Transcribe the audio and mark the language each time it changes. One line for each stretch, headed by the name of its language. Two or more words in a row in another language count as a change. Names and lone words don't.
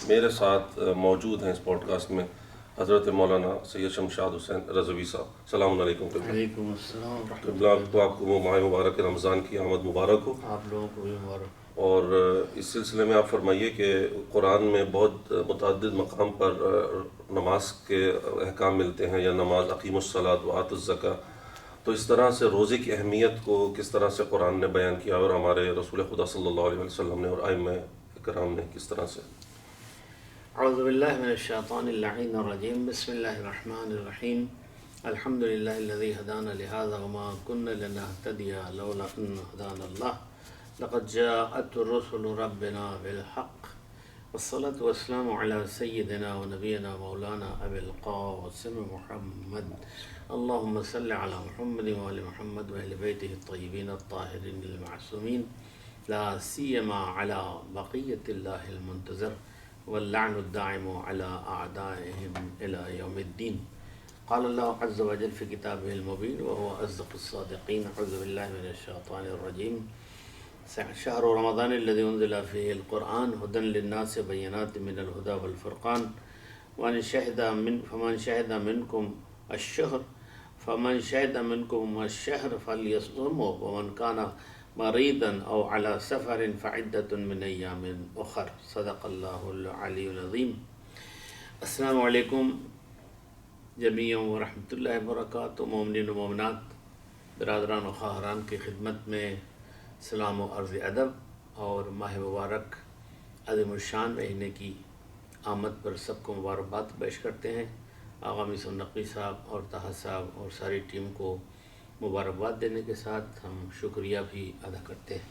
Urdu: میرے ساتھ موجود ہیں اس پوڈکاسٹ میں حضرت مولانا سید شمشاد حسین رضوی صاحب.
Arabic: سلام عليكم قبلة.
Urdu: آپکو ماہ مبارک رمضان کی آمد مبارک ہو. آپ لوگوں کو بھی مبارک. اور اس سلسلے میں آپ فرمائیے کہ قرآن میں بہت متعدد مقام پر نماز کے احکام ملتے ہیں، یا نماز
Arabic: أقيموا الصلاة و آتوا الزكاة,
Urdu: تو اس طرح سے روزے کی اہمیت کو کس طرح سے قرآن نے بیان کیا اور ہمارے رسول خدا
Arabic: صلى الله عليه وسلم
Urdu: نے اور ائمہ اکرام نے کس طرح سے.
Arabic: أعوذ بالله من الشيطان اللعين الرجيم. بسم الله الرحمن الرحيم. الحمد لله الذي هدانا لهذا و ما كنا لنهتدي لولا أن هدانا الله. لقد جاءت رسل ربنا بالحق والصلاة والسلام على سيدنا و نبينا مولانا أبي القاسم محمد. اللهم صل على محمد و آل محمد و أهل بيته الطيبين الطاهرين المعصومين، لا سيما على بقية الله المنتظر واللعن الدائم على أعدائهم إلى يوم الدين. قال الله عز و جل في كتابه المبين و هو أصدق الصادقين. أعوذ بالله من الشيطان الرجيم. شهر رمضان الذي أنزل فيه القرآن هدى للناس بينات من الهدى والفرقان فمن شهد منكم الشهر فليصمه ومن كان مريضا أو على سفر فعدة من أيام أخر. صدق الله العلي العظيم. السلام عليكم جميعا و رحمة الله و بركاته.
Urdu: مومنین و مومنات، برادران و خواہران کی خدمت میں سلام و عرض ادب اور ماہ مبارک عظیم الشان مہینے کی آمد پر سبکو مبارکباد پیش کرتے ہیں. آغا مصر نقوی صاحب اور طٰہٰ صاحب اور ساری ٹیم کو مبارکباد دینے کے ساتھ ہم شکریہ بھی ادا کرتے ہیں.